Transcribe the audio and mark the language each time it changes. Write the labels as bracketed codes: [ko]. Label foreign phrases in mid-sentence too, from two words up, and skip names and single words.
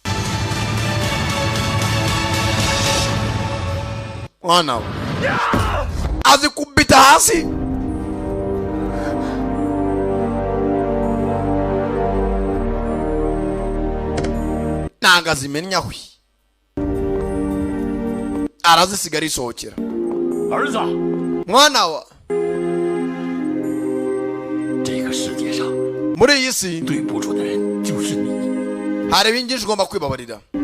[rw] mwana we azikubita hasi. ntabwo azimenya hwi. arazisigara isohokera. [zh] 儿子， [rw] mwana wa [zh] 这个世界上 [rw] muri iyi si [zh] 对不住的人就是你。 [rw] hari ibingishi ugomba kwibabarira.